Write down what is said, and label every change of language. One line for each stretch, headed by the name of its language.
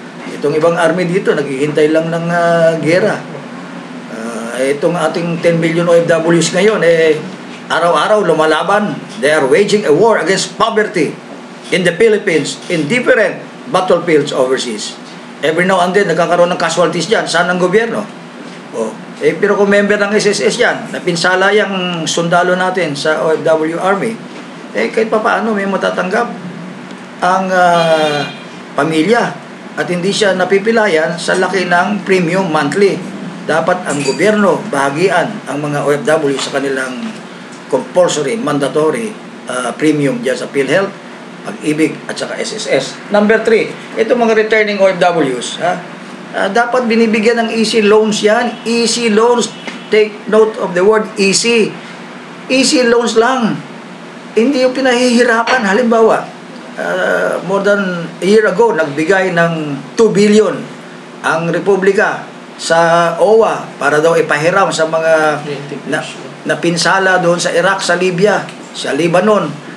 Filipino: Itong ibang army dito, naghihintay lang ng gera. Itong ating 10 million OFWs ngayon, araw-araw lumalaban.
English: They are waging a war against poverty in the Philippines, in different battlefields overseas. Every now and then,
Filipino: nagkakaroon ng casualties dyan. Saan ang gobyerno? Pero kung member ng SSS yan, napinsala yung sundalo natin sa OFW Army, kahit pa paano may matatanggap ang pamilya at hindi siya napipilayan sa laki ng premium monthly. Dapat ang gobyerno bahagian ang mga OFW sa kanilang compulsory, mandatory premium dyan sa PhilHealth, Pag-ibig, at saka SSS. Number 3, itong mga returning OFWs, dapat binibigyan ng easy loans yan.
English: Easy loans, take note of the word easy.
Filipino: Easy loans lang. Hindi yung pinahihirapan. Halimbawa,
English: more than a year ago,
Filipino: nagbigay ng 2 billion ang Republika sa OWA para daw ipahiram sa mga napinsala doon sa Iraq, sa Libya, sa Lebanon.